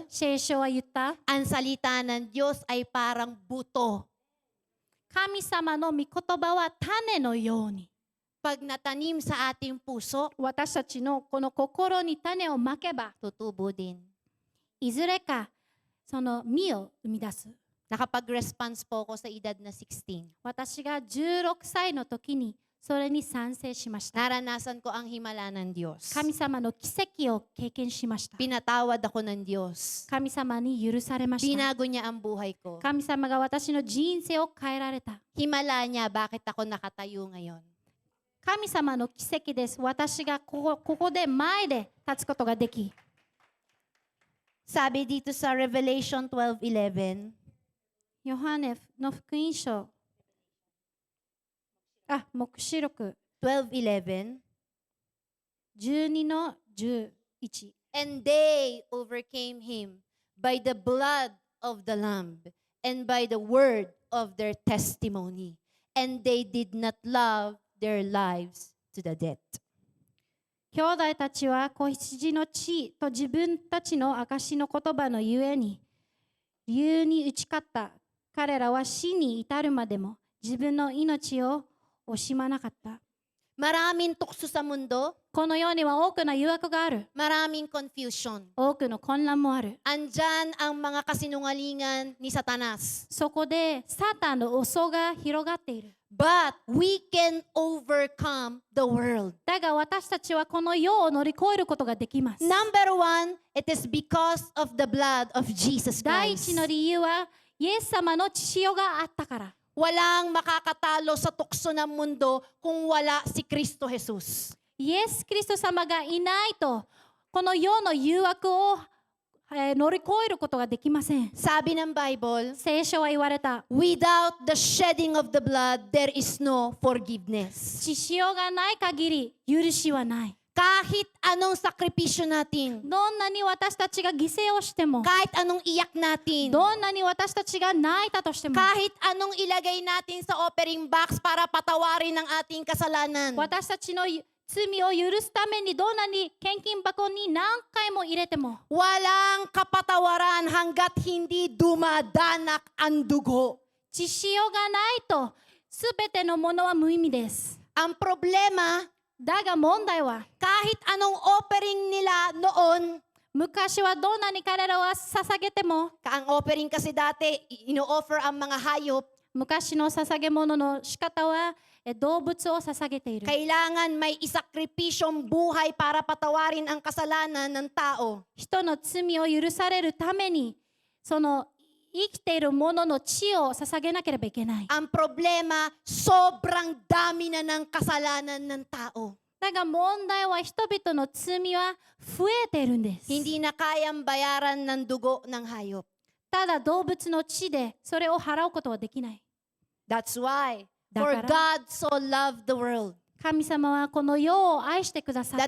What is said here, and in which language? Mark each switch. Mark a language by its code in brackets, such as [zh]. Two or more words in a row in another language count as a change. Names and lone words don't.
[ja] 聖書は言った。 [tl] ang salita ng Diyos ay parang buto. [ja] 神様の御言葉は種のように。 [tl] pag natanim sa ating puso, [ja] 私たちのこの心に種をまけば、 [tl] tutubo din. [ja] いずれかその実を生み出す。 [tl] Nakapag-response po ako sa edad na 16. [ja] 私が16歳の時にそれに賛成しました。 [tl] Naranasan ko ang himala ng Diyos. [ja] 神様の奇跡を経験しました。 [tl] Pinatawad ako ng Diyos. [ja] 神様に許されました。 [tl] Binago niya ang buhay ko. [ja] 神様が私の人生を変えられた。 [tl] Himala niya bakit ako nakatayo ngayon. [ja] 神様の奇跡です。私がここで前で立つことができ。 [tl] Sabi dito sa Revelation 12:11, [ja] ヨハネの福音書。黙示録 12:11, 12の11。 [en] and they overcame him by the blood of the Lamb and by the word of their testimony, and they did not love their lives to the death. [ja] 兄弟たちは子羊の血と自分たちの証の言葉のゆえに理由に打ち勝った。彼らは死に至るまでも自分の命を惜しまなかった。 [tl] Maraming tukso sa mundo, [ja] この世には多くの誘惑がある。 [tl] maraming confusion. [ja] 多くの混乱もある。 [tl] Andyan ang mga kasinungalingan ni Satanas. [ja] そこでサタンの嘘が広がっている。 [en] But we can overcome the world. [ja] だが私たちはこの世を乗り越えることができます。 [en] Number one, it is because of the blood of Jesus [ja] 第 [en] Christ. [ja] 一の理由はイエス様の血潮があったから。 [tl] Walang makakatalo sa tukso ng mundo kung wala si Kristo Jesus. [ja] イエス・キリスト様がいないとこの世の誘惑を、乗り越えることができません。 [tl] Sabi ng Bible, [ja] 聖書は言われた。 [en] without the shedding of the blood, there is no forgiveness. [ja] 血潮がない限り許しはない。 [tl] Kahit anong sakripisyo natin, [ja] どんなに私たちが犠牲をしても、 [tl] kahit anong iyak natin, [ja] どんなに私たちが泣いたとしても、 [tl] kahit anong ilagay natin sa [en] offering box [tl] para patawarin ang ating kasalanan, [ja] 私たちの罪を許すためにどんなに献金箱に何回も入れても、 [tl] walang kapatawaran hanggat hindi dumadanak ang dugo. [ja] 血潮がないとすべてのものは無意味です。 [tl] Ang problema, [ja] だが問題は、 [tl] kahit anong offering nila noon, [ja] 昔はどんなに彼らは捧げても、 [tl] ang offering kasi dati, ino-offer ang mga hayop, [ja] 昔の捧げ物の仕方は動物を捧げている。 [tl] kailangan may isakripisyong buhay para patawarin ang kasalanan ng tao. [ja] 人の罪を許されるために、その生きているものの血を捧げなければいけない。 [tl] Ang problema, sobrang dami na ng kasalanan ng tao. [ja] だが問題は人々の罪は増えているんです。 [tl] Hindi na kayang bayaran ng dugo ng hayop. [ja] ただ動物の血でそれを払うことはできない。 [en] That's why, [ja] だ [en] for [ja] から [en] God so loved the world [ja] 神様はこの世を愛してくださっ